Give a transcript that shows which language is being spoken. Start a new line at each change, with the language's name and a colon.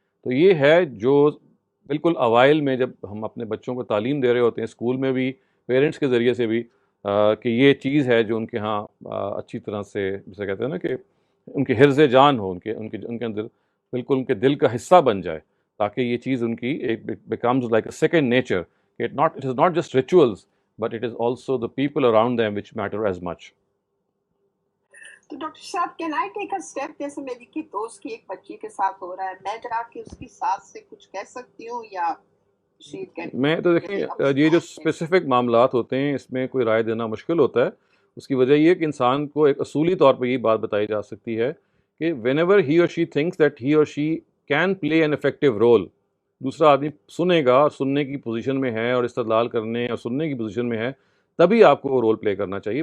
Urdu: تو یہ ہے جو بالکل اوائل میں جب ہم اپنے بچوں کو تعلیم دے رہے ہوتے ہیں اسکول میں بھی، پیرنٹس کے ذریعے سے بھی، کہ یہ چیز ہے جو ان کے ہاں اچھی طرح سے جسے کہتے ہیں نا کہ ان کے حرز جان ہو، ان کے اندر بالکل ان کے دل کا حصہ بن جائے، تاکہ یہ چیز ان کی ایک
English: Becomes like a second nature. It is not just rituals but it is also the people around them which matter as much.
Urdu: تو ڈاکٹر صاحب
English: Can I take a step?
Urdu: جیسے میری کی دوست کی ایک بچی کے ساتھ ہو رہا ہے، میں جا کے اس کی ساس سے کچھ کہہ سکتی ہوں یا میں تو دیکھیں یہ جو اسپیسیفک معاملات ہوتے ہیں اس میں کوئی رائے دینا مشکل ہوتا ہے. اس کی وجہ یہ کہ انسان کو ایک اصولی طور پہ یہ بات بتائی جا سکتی ہے کہ
English: whenever he or she thinks that he or she can play an effective role,
Urdu: دوسرا آدمی سنے گا اور سننے کی پوزیشن میں ہے اور استدلال کرنے اور سننے کی پوزیشن میں ہے، تبھی آپ کو وہ رول پلے کرنا چاہیے.